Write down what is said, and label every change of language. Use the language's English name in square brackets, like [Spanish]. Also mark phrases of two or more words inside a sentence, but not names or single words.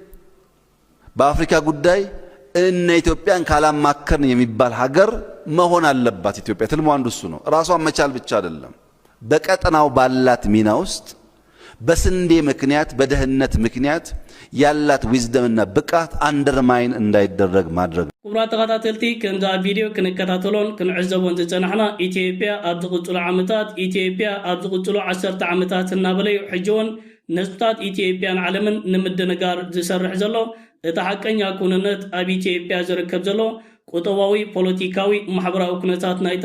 [Amharic] በአፍሪካ ጉዳይ እነ ኢትዮጵያን ካላማከርን የሚባል ሀገር መሆን አለባት። ኢትዮጵያ ትልሙ አንዱ እሱ ነው። ራሷን መቻል ብቻ አይደለም። በቀጠናው ባላት ሚና ውስጥ በስንዴ ምክንያት በደህንነት ምክንያት ያላት ዊዝደምና ብቃት አንደርማይን እንዳይደረግ ማድረግ። [Tigrinya] ክቡራት ተከታተልቲ ከምዛ ቪዲዮ ክንከታተሎን ክንዕዘቦን ዝጸናሕና ኢትዮጵያ ኣብ ዝቕፅሉ ዓመታት ኢትዮጵያ ኣብ ዝቕፅሉ 10 ዓመታት እናበለዩ ሕጂውን ነስታት ኢትዮጵያን ዓለምን ንምድንጋር ዝሰርሕ ዘሎ እቲ ሓቀኛ ኩነነት ኣብ ኢትዮጵያ ዝርከብ ዘሎ ቁጠባዊ ፖለቲካዊ ማሕበራዊ ኩነታት ናይቲ